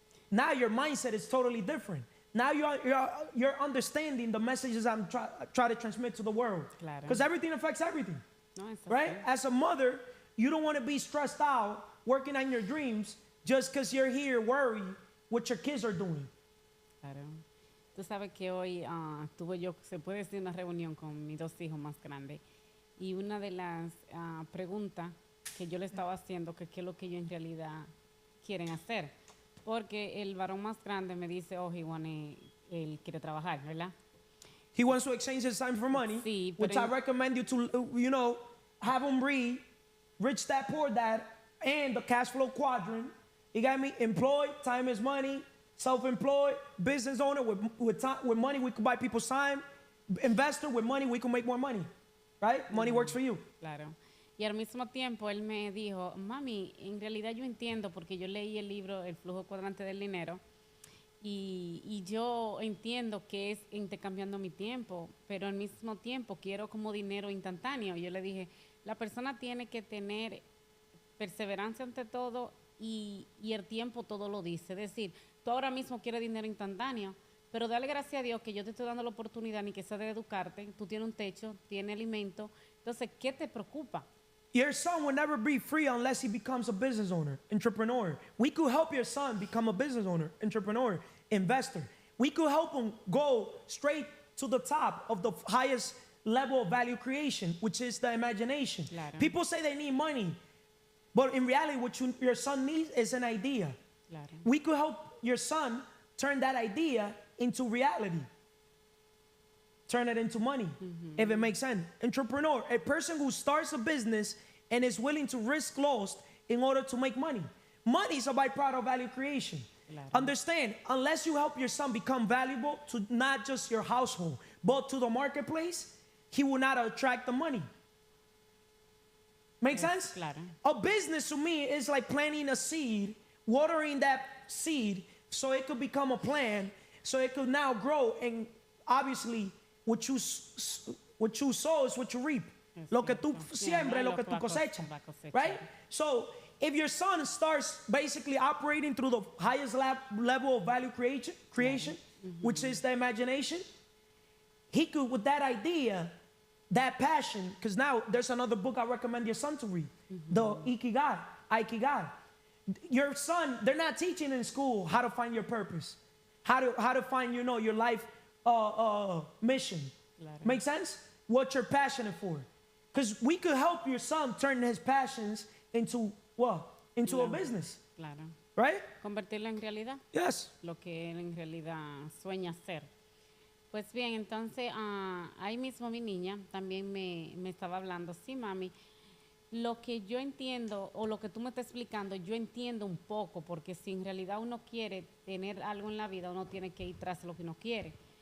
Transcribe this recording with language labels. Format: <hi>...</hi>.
<en>Now your mindset is totally different. Now you're understanding the messages I'm trying to transmit to the world. Because everything affects everything. No, it's right? okay. As a mother, you don't want to be stressed out working on your dreams just because you're here worried what your kids are doing.</en> <es>Claro. Tú sabes que hoy tuve yo, se puede decir, una reunión con mis 2 hijos más grandes. Y una de las preguntas que yo le estaba haciendo, que qué es lo que ellos en realidad quieren hacer. Porque el varón más grande me dice, él quiere trabajar, ¿verdad?</es> <en>He wants to exchange his time for money,</en> <es>Sí,</es> <en>which I recommend you to, have him read Rich Dad Poor Dad and the cash flow quadrant. You got me? Employed, time is money. Self-employed, business owner, with money we can buy people's time. Investor, with money we can make more money. Right? Money works for you.</en> <es>Claro. Y al mismo tiempo él me dijo, mami, en realidad yo entiendo, porque yo leí el libro El flujo cuadrante del dinero, y yo entiendo que es intercambiando mi tiempo, pero al mismo tiempo quiero como dinero instantáneo. Yo le dije, la persona tiene que tener perseverancia ante todo y el tiempo todo lo dice. Es decir, tú ahora mismo quieres dinero instantáneo, pero dale gracias a Dios que yo te estoy dando la oportunidad ni que sea de educarte, tú tienes un techo, tienes alimento, entonces, ¿qué te preocupa?</es> <en>Your son will never be free unless he becomes a business owner, entrepreneur. We could help your son become a business owner, entrepreneur, investor. We could help him go straight to the top of the highest level of value creation, which is the imagination.</en> <es>Claro.</es> <en>People say they need money, but in reality, what your son needs is an idea.</en> <es>Claro.</es> <en>We could help your son turn that idea into reality. Turn it into money, if it makes sense. Entrepreneur, a person who starts a business and is willing to risk loss in order to make money. Money is a byproduct of value creation.</en> <es>Claro.</es> <en>Understand, unless you help your son become valuable to not just your household, but to the marketplace, he will not attract the money. Make sense?</en> <es>Claro.</es> <en>A business to me is like planting a seed, watering that seed so it could become a plant, so it could now grow, and obviously what you sow is what you reap.</en> <es>Lo que tú siembras, lo que tú cosechas.</es> <en>Right? So if your son starts basically operating through the highest level of value creation, which is the imagination, he could, with that idea, that passion, because now there's another book I recommend your son to read, the Ikigai. Your son, they're not teaching in school how to find your purpose, how to find, your life mission.</en> <es>Claro.</es> <en>Make sense? What you're passionate for. Because we could help your son turn his passions into what? Into a business.</en> <es>Claro.</es> <en>Right?</en> <es>Convertirlo en realidad.</es> <en>Yes.</en> <es>Lo que él en realidad sueña hacer. Pues bien, entonces ahí mismo mi niña también me estaba hablando, sí, mami, lo que yo entiendo o lo que tú me estás explicando, yo entiendo un poco, porque si en realidad uno quiere tener algo en la vida, uno tiene que ir tras lo que uno quiere.</es>